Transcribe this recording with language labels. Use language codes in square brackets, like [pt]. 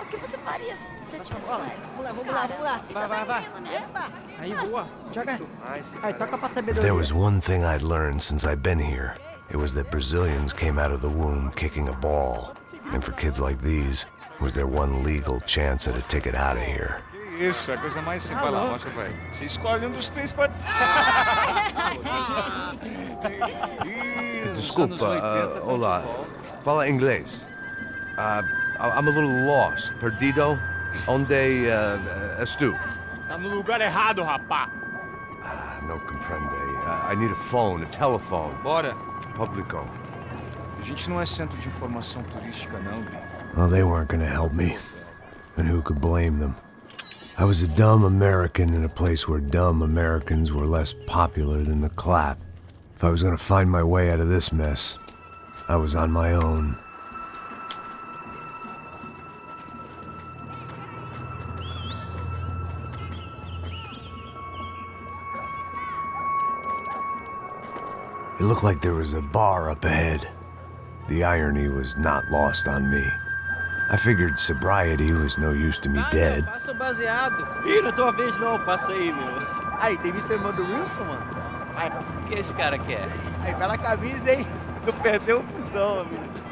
[pt] O que você faria se você tivesse Vamos lá, vamos lá, vamos lá. Vai. Epa! Aí, boa. Joga. Aí, toca pra [en] If [pt] sabedoria. [en] there was one thing I'd learned since I'd been here, it was that Brazilians came out of the womb kicking a ball. And for kids like these, was their one legal chance at a ticket out of here. [pt] Que isso, é a coisa mais simples. Vai lá, mostra, vai. Você escolhe um dos três pra... Desculpa, olá. Fala inglês. [en] I'm a little lost. [pt] Perdido? Onde és tu? Tá no lugar errado, rapá. [es] No comprende. [en] I need a phone, a telephone. [pt] Bora. Publico. A gente não é centro de informação turística, não. [en] Well, they weren't gonna help me. And who could blame them? I was a dumb American in a place where dumb Americans were less popular than the clap. If I was gonna find my way out of this mess, I was on my own. It looked like there was a bar up ahead. The irony was not lost on me. I figured sobriety was no use to me dead. [pt] Passa o baseado. Ih, não é tua vez não, passa aí, meu. Aí, tem visto a irmã do Wilson, mano? Aí, o que esse cara quer? Aí, bela camisa, hein? Não perdeu o cuzão, amigo.